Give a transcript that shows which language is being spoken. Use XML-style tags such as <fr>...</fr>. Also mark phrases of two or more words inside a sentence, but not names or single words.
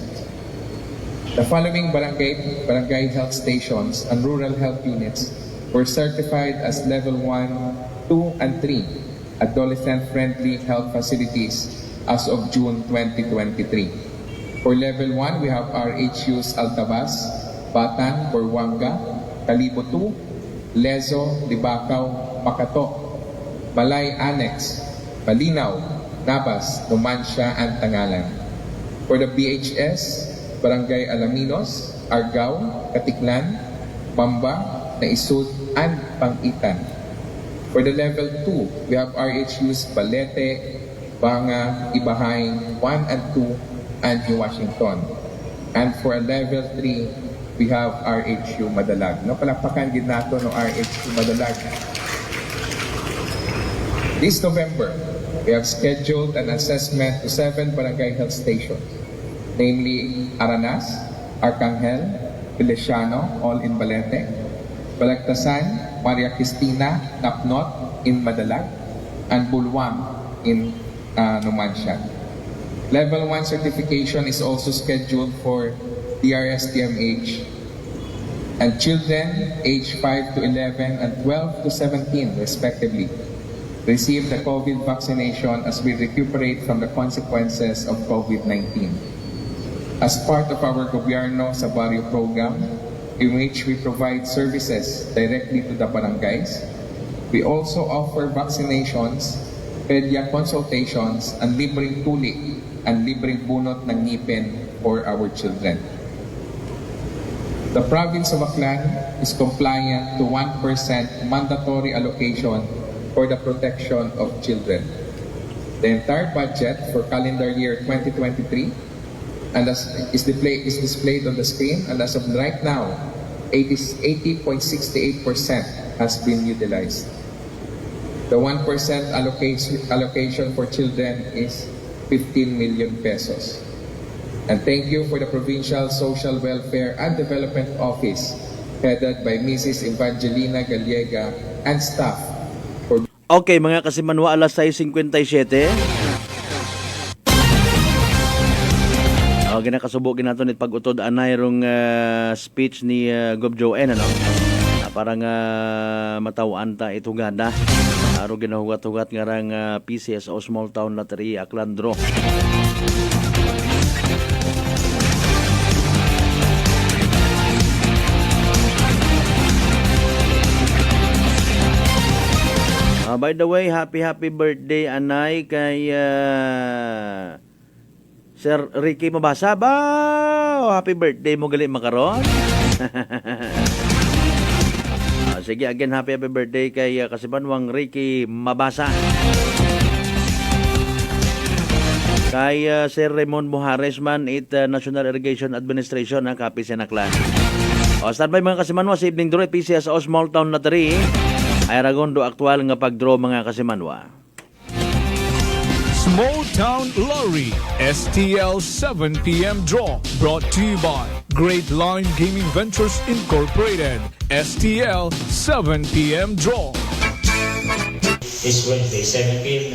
<en>The following barangay health stations and rural health units were certified as level 1, 2, and 3 adolescent-friendly health facilities as of June 2023. For Level 1, we have RHUs Altabas, Batan, Buruanga, Calibo 2, Lezo, Libacao, Makato, Balay Annex, Balinaw, Nabas, Numancia, and Tangalan. For the BHS, Barangay Alaminos, Argao, Katiklan, Bamba, Naisud, and Pangitan. For the Level 2, we have RHUs Balete, Banga, Ibahay, 1 and 2, and New Washington. And for a Level 3, we have RHU Madalag.</en> <akl>No, palakpakan din nato no RHU Madalag.</akl> <en>This November, we have scheduled an assessment to 7 barangay health stations, namely Aranas, Arcangel, Feliciano, all in Balete, Balagtasan, Maria Cristina, Napnot in Madalag, and Bulwang in Numancia. Level 1 certification is also scheduled for DRSTMH and children aged 5 to 11 and 12 to 17 respectively receive the COVID vaccination as we recuperate from the consequences of COVID-19. As part of our Gobyerno sa Barrio program, in which we provide services directly to the barangays, we also offer vaccinations, pedia consultations, and</en> <tl>libreng tuli</tl> <en>and</en> <tl>libreng bunot ng ngipin</tl> <en>for our children. The province of Aklan is compliant to 1% mandatory allocation for the protection of children. The entire budget for calendar year 2023 and as is displayed on the screen, and as of right now, 80.68% has been utilized. The 1% allocation for children is 15 million pesos. And thank you for the Provincial Social Welfare and Development Office, headed by Mrs. Evangelina Gallega and staff.</en> <akl>Okay, mga kasimanwa, alas 6:57. Ginakasubo nato nit pag-utod anay rong speech ni Gov Joen, ano? Parang matawaan ta itugada. Aro ginahugat-hugat nga rang PCSO Small Town Lottery Aklan Draw.</akl> <en>By the way, happy birthday</en> <akl>anay kay</akl> <en>Sir Ricky Mabasa ba? Happy birthday</en> <akl>mo gali makaron. Sige,</akl> <en>again happy birthday</en> <akl>kay kasibanwang Ricky Mabasa. Kay Sir Raymond Muhares man National Irrigation Administration ng Kapisan Aklan. Standby mga kasimanwa sa</akl> <en>evening draw</en> <akl>PCSO Small Town Lottery. Ay ragondo aktual nga pagdraw mga kasimanwa.</akl> <en>Small Town Lottery STL 7 p.m. draw brought to you by Great Line Gaming Ventures Incorporated. STL 7 p.m. draw. This Wednesday, 7 p.m.</en>